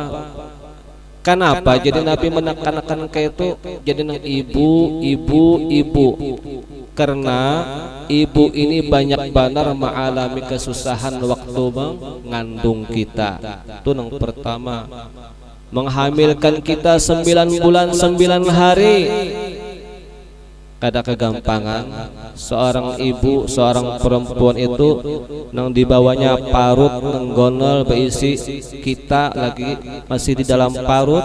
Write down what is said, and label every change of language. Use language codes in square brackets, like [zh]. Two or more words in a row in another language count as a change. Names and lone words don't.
[id] Kenapa jadi Nabi menekankan kayak itu? [bjn] Jadi nang ibu. Karena ibu ini banyak benar mengalami kesusahan waktu mengandung kita. Itu yang pertama. Menghamilkan kita 9 bulan 9 hari. Kada kegampangan seorang ibu, seorang perempuan itu nang dibawanya parut nenggonol berisi kita lagi masih di dalam parut.